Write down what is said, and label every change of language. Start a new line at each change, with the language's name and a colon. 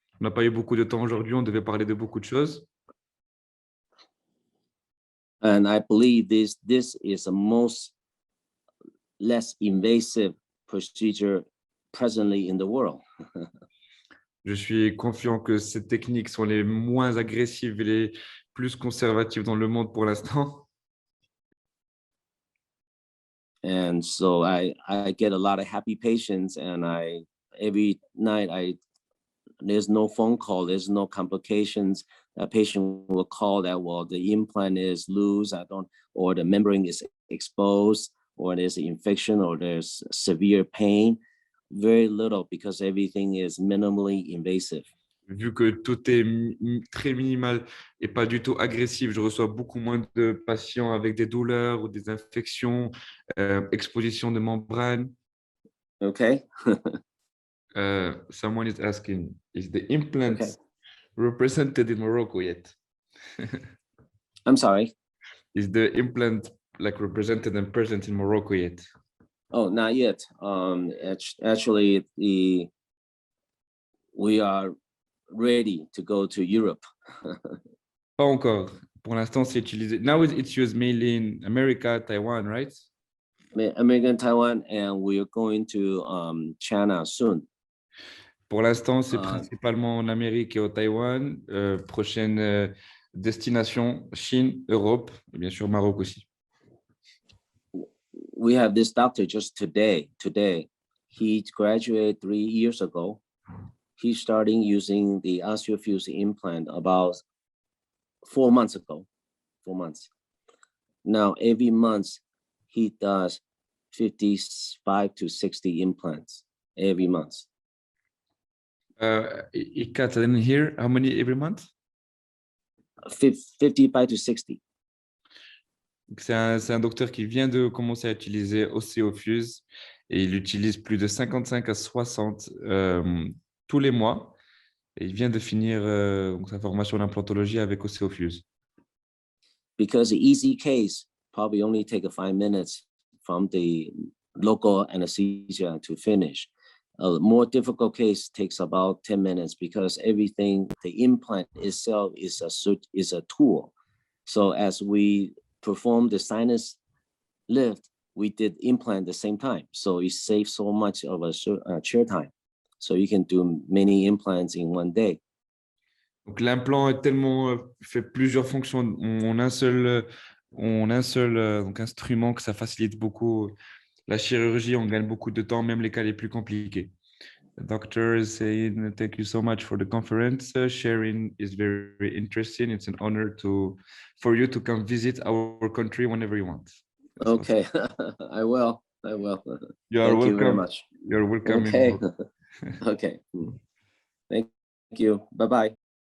French: On n'a pas eu beaucoup de temps aujourd'hui, on devait parler de beaucoup de choses.
English: And I believe this is the most less invasive procedure presently in the world.
French: Je suis confiant que ces techniques sont les moins agressives et les plus conservatives dans le monde pour l'instant.
English: And so I get a lot of happy patients, and every night there's no phone call, there's no complications. A patient will call that, well, the implant is loose, or the membrane is exposed, or there's an infection, or there's severe pain. Very little, because everything is minimally invasive.
French: Vu que tout est très minimal et pas du tout agressif, je reçois beaucoup moins de patients avec des douleurs ou des infections, exposition de membrane.
English: Okay. Someone is asking, is the implant represented in Morocco yet? I'm sorry? Is the implant represented and present in Morocco yet? Oh, not yet. Actually, we are ready to go to Europe.
French: Pas encore. Pour l'instant, c'est utilisé.
English: Now it's used mainly in America, Taiwan, right? American, Taiwan, and we're going to China soon.
French: Pour l'instant, c'est Ah. principalement en Amérique et au Taïwan. Prochaine destination, Chine, Europe, et bien sûr Maroc aussi.
English: We have this doctor just today. He graduated 3 years ago. He's starting using the OsseoFuse implant about 4 months ago. 4 months. Now, every month, he does 55 to 60 implants every month. Ikat, I didn't hear. How many every month? 55 to 60.
French: C'est un docteur qui vient de commencer à utiliser OsseoFuse et il utilise plus de 55 à 60 tous les mois. Et il vient de finir sa formation en implantologie avec OsseoFuse.
English: Because the easy case probably only take 5 minutes from the local anesthesia to finish. A more difficult case takes about 10 minutes because everything, the implant itself is a tool. So as we perform the sinus lift, we did implant at the same time. So it saves so much of a chair time. So you can do many implants in one day.
French: Donc l'implant est tellement fait plusieurs fonctions en un seul donc instrument que ça facilite beaucoup la chirurgie. On gagne beaucoup de temps, même les cas les plus compliqués.
English: The doctor is saying, thank you so much for the conference. Sharing is very interesting. It's an honor for you to come visit our country whenever you want. That's okay, awesome. I will. You are Thank welcome. you very much. You're welcome. Okay. Okay. Thank you. Bye-bye.